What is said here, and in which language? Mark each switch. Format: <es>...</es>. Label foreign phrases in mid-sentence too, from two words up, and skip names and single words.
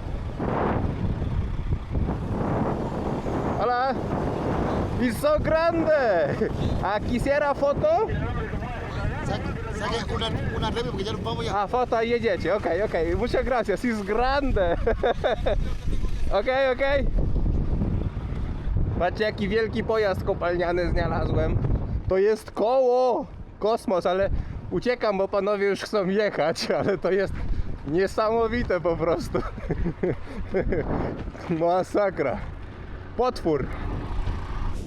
<es>Hola.</es> <en>It's so</en> <es>grande. Quisiera foto? Saque una review porque ya nos vamos ya.</es> <pl>A, foto i jedziecie. Okej, okej. Muchas gracias. It's grande. Okej. Patrzcie, jaki wielki pojazd kopalniany znalazłem. To jest koło. Kosmos, ale uciekam, bo panowie już chcą jechać, ale to jest niesamowite po prostu. Masakra. Potwór.</pl>